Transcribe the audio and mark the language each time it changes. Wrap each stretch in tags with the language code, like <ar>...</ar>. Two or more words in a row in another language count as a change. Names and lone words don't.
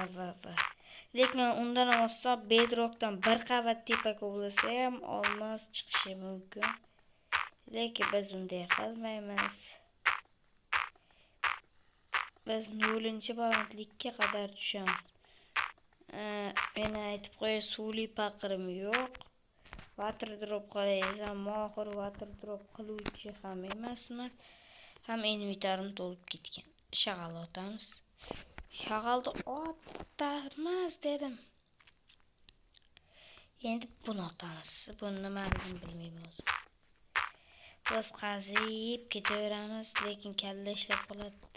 <uz>Lekin undan olsa bedrockdan bir qavat tepa kovlasa ham olmos chiqishi mumkin. Lekin biz unday qilmaymiz. Biz 0-balandlikka qadar tushamiz. Meni aytib qo'ya, suvli paqirim yo'q.</uz> <en>Water drop</en> <uz>qilaysam, mohir</uz> <en>water drop</en> <uz>qiluvchi ham emasman. Ham inventarim to'lib ketgan. Shag'al otamiz. Shag'alni otamiz dedim. Endi buni otamiz. Buni nimaligini bilmayman o'zim. Biz qazib ketaveramiz, lekin kalla ishlab qoladi.</uz>